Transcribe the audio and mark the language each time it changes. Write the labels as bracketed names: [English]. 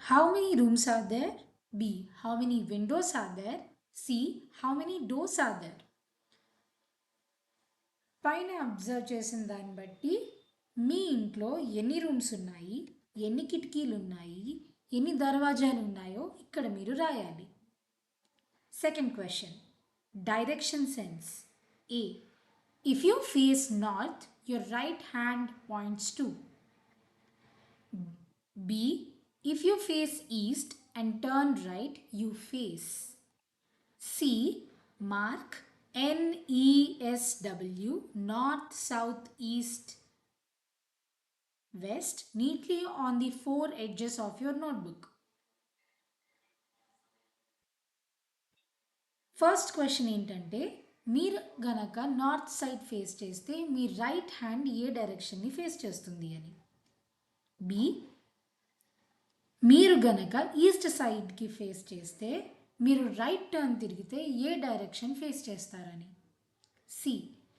[English] How many rooms are there? B. How many windows are there? C. How many doors are there? [Telugu] పైన observe చేసిన దాన్ని బట్టి మీ ఇంట్లో ఎన్ని రూమ్స్ ఉన్నాయి, ఎన్ని కిటికీలు ఉన్నాయి, ఎన్ని దర్వాజాలు ఉన్నాయో ఇక్కడ మీరు రాయాలి. [English] Second question, direction sense. A. If you face north your right hand points to. B. If you face east and turn right, you face. C. Mark NESW, north, south, east, west neatly on the four edges of your notebook. [Telugu] First question ఏంటంటే, మీరు గనక north side face చేస్తే మీ right hand ఏ డైరెక్షన్ని face చేస్తుంది అని. B. మీరు గనక east సైడ్కి face చేస్తే మీరు రైట్ టర్న్ తిరిగితే ఏ డైరెక్షన్ ఫేస్ చేస్తారని. సి.